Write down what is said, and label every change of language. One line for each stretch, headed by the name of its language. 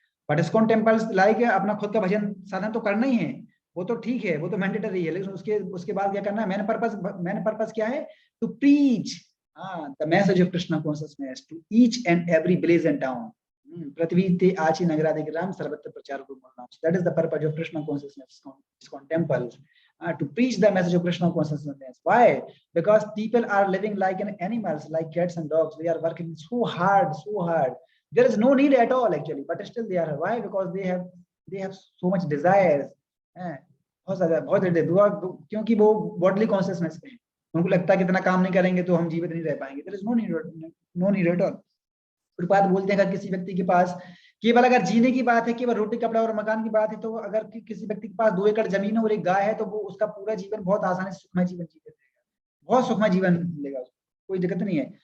Hindi: But ISKCON temples like अपना खुद का भजन साधन तो करना ही है, वो तो ठीक है, वो तो मैंडेटरी है, लेकिन उसके उसके बाद क्या करना है, मैन पर्पस क्या है,
English: To preach the message of Krishna consciousness to each and every village and town.
Bangla: पृथ्वी ते आची नगरादि ग्राम सर्वत्र प्रचार करो नाम।
English: That is the purpose of Krishna consciousness ISKCON temples, to preach the message of Krishna consciousness. Why? Because people are living like an animals, like cats and dogs. They are working so hard, so hard. There is no need at all actually, but still they are. Why? Because they have so much desires.
Hindi: बहुत ज्यादा क्योंकि वो bodily consciousness में है, उनको लगता है कि इतना काम नहीं करेंगे तो हम जीवित नहीं रह पाएंगे।
English: There is no need at all.
Hindi: बात बोलते हैं अगर किसी व्यक्ति के पास केवल अगर जीने की बात है, केवल रोटी कपड़ा और मकान की बात है, तो अगर किसी व्यक्ति के पास 2 एकड़ जमीन है और एक गाय है, तो वो उसका पूरा जीवन बहुत आसानी से सुखमय जीवन जी लेगा, बहुत सुखमय जीवन लेगा, कोई दिक्कत नहीं है।